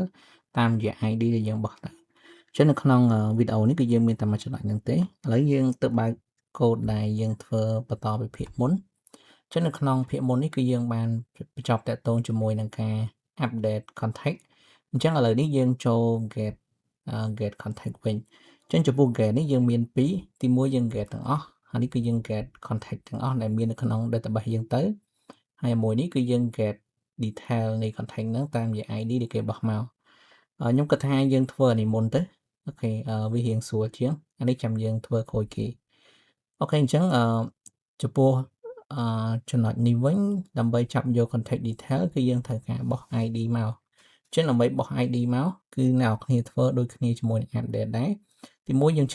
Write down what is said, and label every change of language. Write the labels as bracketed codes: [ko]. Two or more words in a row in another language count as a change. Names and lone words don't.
[km] តាមរយៈ ID ដែលយើងបោះទៅអញ្ចឹងនៅក្នុងវីដេអូនេះគឺយើងមានតែមួយចំណុចហ្នឹងទេឥឡូវយើងទៅបើកកូដដែលយើងធ្វើបន្តពីភាគមុនអញ្ចឹងនៅក្នុងភាគមុននេះគឺយើងបានបញ្ចប់តាក់ទងជាមួយនឹងការ [en] update context [km] អញ្ចឹងឥឡូវនេះយើងចូល [en] get context [km] វិញអញ្ចឹងចំពោះ get នេះយើងមាន2ទី1យើង get ទាំងអស់ហើយនេះគឺយើង [en] get context [km] ទាំងអស់ដែលមាននៅក្នុង database យើងទៅហើយមួយនេះគឺយើង [en] get detail [km] នៃ context ហ្នឹងតាមរយៈ ID ដែលគេបោះមកខ្ញុំគិតថាយើងធ្វើអានេះមុនទៅអូខេវារៀងស្រួលជាងអានេះចាំយើងធ្វើក្រោយគេអូខេអញ្ចឹងចំពោះចំណុចនេះវិញដើម្បីចាប់យក [en] context detail [km] គឺយើងត្រូវការបោះ ID មកអញ្ចឹងដើម្បីបោះ ID មកគឺអ្នកនរគ្នាធ្វើដូចគ្នាជាមួយនឹង update ដែរទីមួយយើង